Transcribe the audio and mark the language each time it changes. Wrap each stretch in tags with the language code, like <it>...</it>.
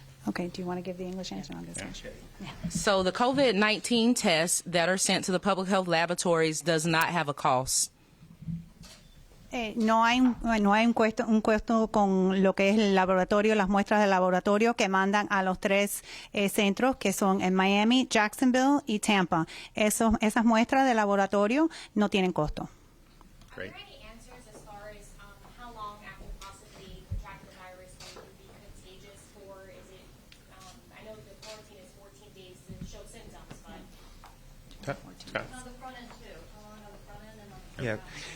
<en>Okay, do you want to give the English answer on this one? So the COVID-19 tests that are sent to the public health laboratories does not have a cost.</en> <es>No hay un costo con lo que es el laboratorio, las muestras de laboratorio que mandan a los tres centros que son en Miami, Jacksonville y Tampa. Esas muestras de laboratorio no tienen costo.</es> <en>Great. Are there any answers as far as how long after possibly contracting the virus will it be contagious for? Is it, I know the quarantine is 14 days to show symptoms, but... On the front end too. How long on the front end and on the Yeah, back end?</en>